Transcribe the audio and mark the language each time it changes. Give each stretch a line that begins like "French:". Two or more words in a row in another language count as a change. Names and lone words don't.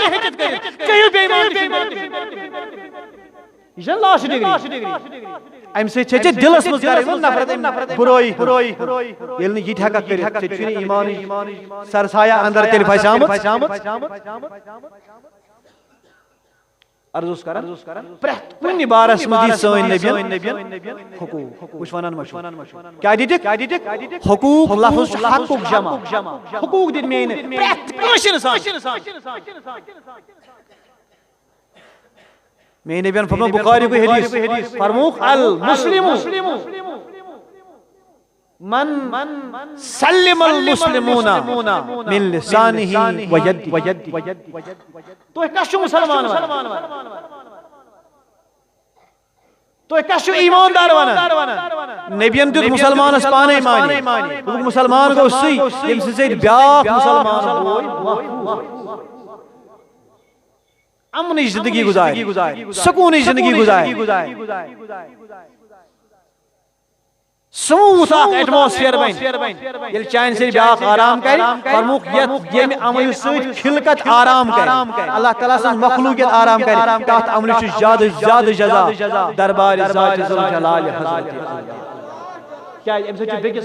Kashmiri: تہِ ہیٚچھِتھ کٔرِتھ کٔرِو بے ایمانی یہ چھِ
English: last degree
Kashmiri: امہِ سۭتۍ ہیٚچھِتھ دلس مز کرٕنۍ نفرت برٲیی ییٚلہِ نہٕ یہِ تہِ ہیٚککھ کٔرِتھ ژےٚ چھُے نہٕ ایمانٕچ سرسایہ اندر تیٚلہِ پھسیمٕژ عرض کران پرت کُنہِ بارس منٛز دِتۍ سٲنۍ نبیَن حقوٗق وٕچھ وَنان ما چھُ کیٛاہ دِتِکھ حقوٗق لفظ چھُ حقُک جمع حقوٗق دِتۍ میٛٲنۍ پرٛٮ۪تھ کٲنٛسہِ اِنسان میٛٲنۍ نبیَن فرموو بُخاری کو حدیث فرمووُکھ
Arabic: المسلم من سلم المسلمون من لسانه ويده
Kashmiri: تُہۍ کس چھِو مُسلمان ونان تُہۍ کس چھِو ایماندار ونان نبیَن دیُت مُسلمانس پانے مانے دوٚپُکھ مُسلمان گوٚو سُے ییٚمہِ سٕنٛدِ سۭتۍ بیٛاکھ مُسلمان ہوے امنٕچ زندگی گُزارِ سکوٗنٕچ زندگی گُزارِ سموٗتھ اکھ ایٹماسفیر بنہِ ییٚلہِ چانہِ سۭتۍ بیٛاکھ آرام کرِ فرمووُکھ ییٚمہِ عملہِ سۭتۍ خلقت آرام کرِ اللہ تعالیٰ سٕنٛز مخلوٗقیت آرام کرِ تتھ عملہِ چھُ زیادٕ جزا دربارِ ذات ذوالجلال حضرت کیٛازِ اَمہِ سۭتۍ چھُ